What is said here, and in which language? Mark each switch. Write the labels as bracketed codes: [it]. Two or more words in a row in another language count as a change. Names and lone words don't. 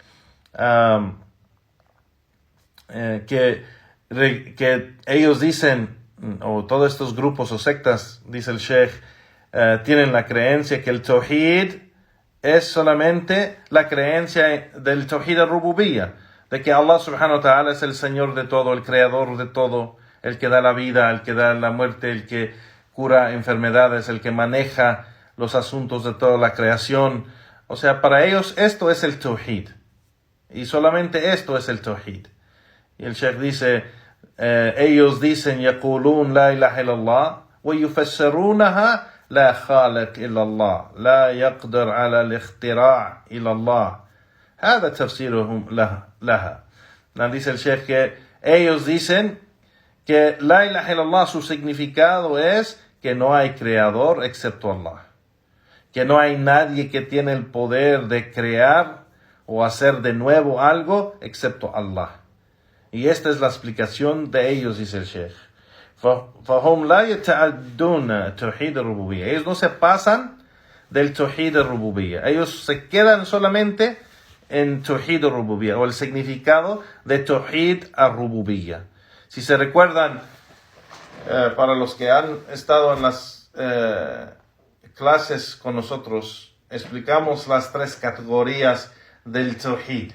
[es] que ellos dicen, o todos estos grupos o sectas, dice el Sheikh, tienen la creencia que el Tawhid es solamente la creencia del [ar] توحيد الربوبية, [es] de que Allah [ar] سبحانه وتعالى [es] es el Señor de todo, el Creador de todo, el que da la vida, el que da la muerte, el que cura enfermedades, el que maneja los asuntos de toda la creación. O sea, para ellos esto es el Tawhid. Y solamente esto es el Tawhid. Y el Sheikh dice, ellos dicen, [ar] يقولون لا إله إلا الله ويفسرونها لا خالق إلا الله لا يقدر على الاختراع إلا الله. هذا تفسيرهم لها. [es] Dice el Sheikh que ellos dicen que [ar] لا إله إلا الله, [es] su significado es que no hay creador excepto Allah. Que no hay nadie que tiene el poder de crear o hacer de nuevo algo excepto Allah. Y esta es la explicación de ellos, dice el Sheikh. [ar] فهم لا يتعدون توحيد الربوبية. [es] Ellos no se pasan del [ar] توحيد الربوبية. [es] Ellos se quedan solamente en [ar] توحيد الربوبية, [es] o el significado de [ar] توحيد الربوبية. [es] Si se recuerdan, para los que han estado en las clases con nosotros, explicamos las 3 categorías del Tawhid.